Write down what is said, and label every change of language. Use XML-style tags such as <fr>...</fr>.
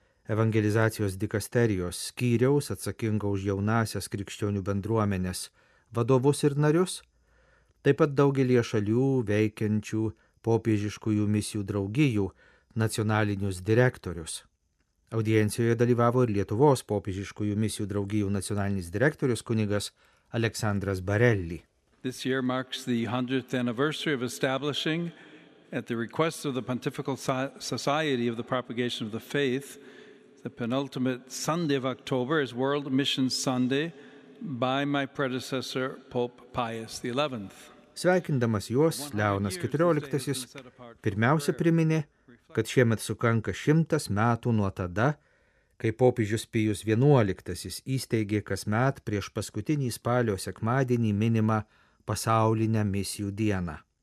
<lt>Evangelizacijos dikasterijos skyriaus atsakinga už jaunasias krikščionių bendruomenės vadovus ir narius, taip pat daugelie šalių veikiančių popiežiškųjų misijų draugijų nacionalinius direktorius. Audiencijoje dalyvavo ir Lietuvos popiežiškųjų misijų draugijų nacionalinis direktorius kunigas Aleksandras Barelli.</lt> <en>This year marks the 100th anniversary of establishing, at the request of the Pontifical Society of the Propagation of the Faith, the penultimate Sunday of October is World Missions Sunday by my predecessor Pope Pius XI.</en> <lt>Sveikindamas juos, Leonas XIV pirmiausia priminė, kad šiemet sukanka 100 metų nuo tada, kai popiežius Pijus XI įsteigė kasmet prieš paskutinį spalio sekmadienį minimą pasaulinę misijų dieną.</lt>